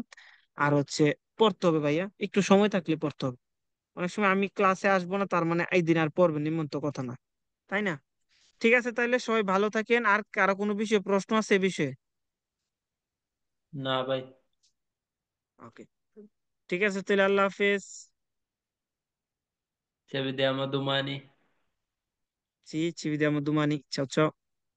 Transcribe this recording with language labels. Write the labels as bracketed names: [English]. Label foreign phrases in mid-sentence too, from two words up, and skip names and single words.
[Bangla] আর হচ্ছে পড়তে হবে ভাইয়া, একটু সময় থাকলে পড়তে হবে, অনেক সময় আমি ক্লাসে আসবো না তার মানে এই দিন আর পড়বেন নিমন্ত কথা না, তাই না। ঠিক আছে, তাইলে সবাই ভালো থাকেন, আর কারো কোনো বিষয়ে প্রশ্ন আছে এ বিষয়ে? না ভাই। ওকে, ঠিক আছে তাহলে, [Arabic] الله حافظ. [Italian] Ci vediamo domani. Sì, ci vediamo domani. Ciao ciao.